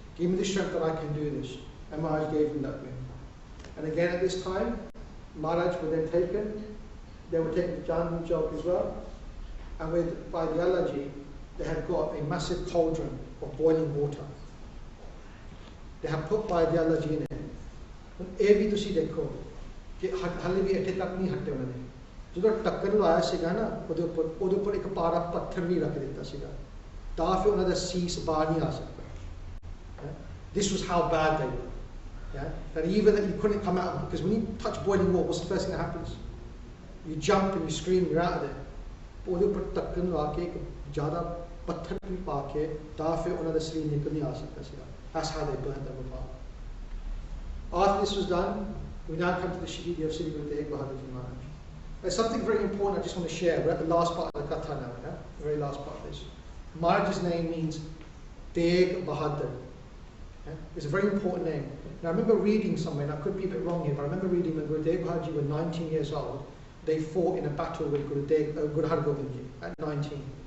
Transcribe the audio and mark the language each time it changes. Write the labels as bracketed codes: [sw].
[en] Give me the strength that I can do this. And Maharaj gave him that wish. And again at this time, Maharaj were then taken. They were taken to Jandu Chowk as well. And with Bhai Dayal Ji, they had got a massive cauldron of boiling water. They had put Bhai Dayal Ji in it. [pa] ਇਹ ਵੀ ਤੁਸੀਂ ਦੇਖੋ ਕਿ ਹਾਲੇ ਵੀ ਇੱਥੇ ਤੱਕ ਨਹੀਂ ਹਟੇ ਉਹਨਾਂ ਨੇ ਜਦੋਂ ਟੱਕਰ ਲਾਇਆ ਸੀਗਾ ਨਾ ਉਹਦੇ ਉੱਪਰ ਇੱਕ ਪਾਰਾ ਪੱਥਰ ਵੀ ਰੱਖ ਦਿੱਤਾ ਸੀਗਾ ਤਾਂ ਫਿਰ ਉਹਨਾਂ ਦਾ ਸੀਸ ਬਾਹਰ ਨਹੀਂ ਆ ਸਕਦਾ [en] This was how bad they were. Yeah? That even that you couldn't come out because when you touch boiling water, what's the first thing that happens? You jump and you scream, you're out of there. [pa] ਉਹਦੇ ਉੱਪਰ ਟੱਕਰ ਲਾ ਕੇ ਇੱਕ ਜ਼ਿਆਦਾ ਪੱਥਰ ਵੀ ਪਾ ਕੇ ਤਾਂ ਫਿਰ ਉਹਨਾਂ ਦਾ ਸਰੀਰ ਨਿਕਲ ਨਹੀਂ ਆ ਸਕਦਾ ਸੀਗਾ [en] That's how they burned them apart. After this was done, we now come to the Shaheedi of Sri Guru Tegh Bahadur Ji Maharaj. There's something very important I just want to share. We're at the last part of the Katha now, yeah? The very last part of this. Maharaj's name means Tegh Bahadur. Yeah? It's a very important name. Now I remember reading somewhere, and I could be a bit wrong here, but I remember reading when Guru Tegh Bahadur Ji were 19 years old, they fought in a battle with Guru Har Gobind Ji at 19.